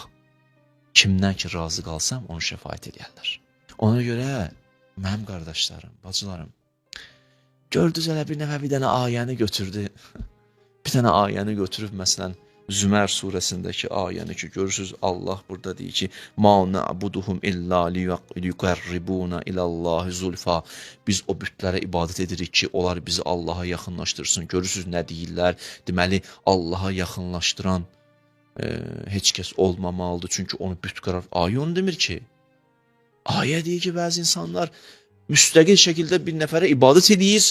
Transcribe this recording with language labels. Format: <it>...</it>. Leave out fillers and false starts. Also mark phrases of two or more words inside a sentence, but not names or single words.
<az>Kimdən ki razı qalsam, onu şəfaət edərlər. Ona görə, mənim qardaşlarım, bacılarım, gördünüz elə bir nəfə bir dənə ayəni götürdü. Bir dənə ayəni götürüb, məsələn, Zümər surəsindəki ayəni ki, görürsünüz, Allah burada deyir ki,</az> <ar>مَا نَعْبُدُهُمْ إِلَّا لِيُقَرِّبُونَ إِلَى اللّٰهِ زُلْفَى.</ar> <az>Biz o bütlərə ibadət edirik ki, onlar bizi Allaha yaxınlaşdırsın. Görürsünüz, nə deyirlər? Deməli, Allaha yaxınlaşdıran heç kəs olmamalıdır. Çünki onu büt qarar. Ayə onu demir ki. Ayə deyir ki, bəzi insanlar müstəqil şəkildə bir nəfərə ibadət edir.</az>